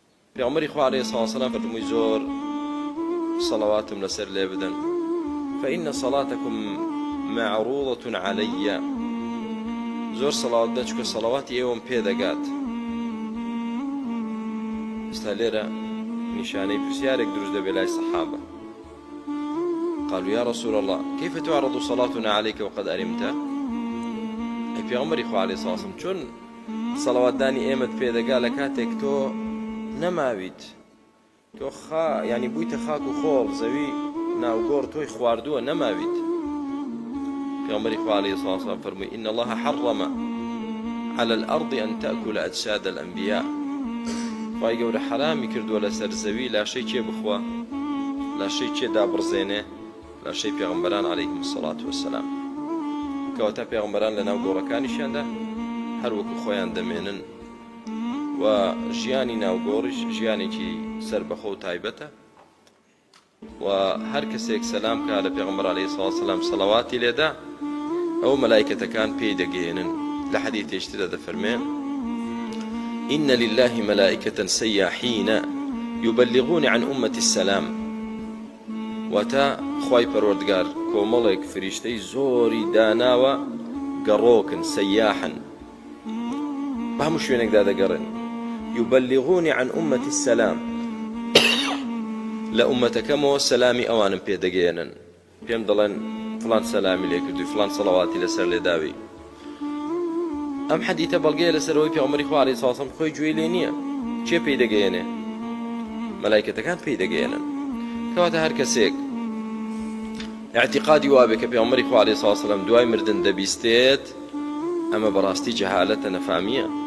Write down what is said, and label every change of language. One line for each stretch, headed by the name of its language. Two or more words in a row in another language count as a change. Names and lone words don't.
Central Kurdish: پێغەمبەری خوا عەلەیهی سڵاو وەسەلام فەرمووی زۆر سەڵەواتم لەسەر لێ بدەن
Arabic: فإن صلاتكم معروضة علي
Central Kurdish: زۆر سەڵاوات بدەن چونکە سەڵەواتی ئێوەم پێ دەگات. ئێستا لێرە نیشانەی پرسیارێک دروست دەبێت لای سەحابە.
Arabic: قالوا يا رسول الله كيف تعرض صلاتنا عليك وقد أرمت؟
Central Kurdish: أي پێغەمبەری خوا عەلەیهی سڵاو وەسەلام چۆن سەڵەواتدانی ئێمەت پێ دەگا لە کاتێک تۆ نەماویت، تۆ یعنی بوویتە خاک و خۆڵ، زەوی ناوگۆڕ تۆی خواردووە نەماویت. پێغەمبەری خوا عەلەیهی سڵاو وەسەلام فەرمووی
Arabic: إن الله حرم على الأرض أن تأكل أجساد الأنبياء.
Central Kurdish: خوای گەورە حرامی کردووە لەسەر زەوی لاشەی کێ بخوا، لاشەی کێ دابڕزێنێ، لاشەی پێغەمبەران
Arabic: عەلەیهیمۇ الصەلاة وەسەلام.
Central Kurdish: کەواتە پێغەمبەران لە ناو گۆڕەکانیشیاندا هەر وەکو خۆیان دەمێنن و ژیانی ناوگۆڕیش ژیانێکی سەربەخۆ و تایبەتە و هەر کەسێک سەلام کا لە پێغەمبەر عەلەیهی سڵاو وەسەلام سەڵەواتی لێدا ئەو مەلایکەتەکان پێی دەگەێنن. لە حەدیثێکتردا دەفەرمێن
Arabic: إن لله ملائكة سياحين يبلغون عن أمة السلام.
Central Kurdish: واتا خوای پەروەردگار کۆمەڵێک فریشتەی زۆری داناوە گەڕۆکن سەیاحن بە هەموو شوێنێکدا دەگەڕێن.
Arabic: يبلغون عن أمة السلام
Central Kurdish: لە ئومەتەکەمەوە سەلامی ئەوانم پێ دەگەێنن، پێم دەڵێن فڵان سەلامی لێ کردووی، فڵان سەڵەواتی لەسەر لێداوی. ئەم حەدیثە بەڵگەیە لەسەرەوەی پێغەمبەری خوا عەلەیهی سڵاو وەسەلام خۆی گوێی لێ نییە. کێ پێی دەگەێنێ؟ مەلایکەتەکان پێی دەگەێنن. کەواتە هەر کەسێک اعتقادی وابێ کە پێغەمبەری خوا عەلەیهی سڵاو وەسەلام دوای مردن دەبیستێت، ئەمە بەڕاستی جەهالەتە، نەفامیە.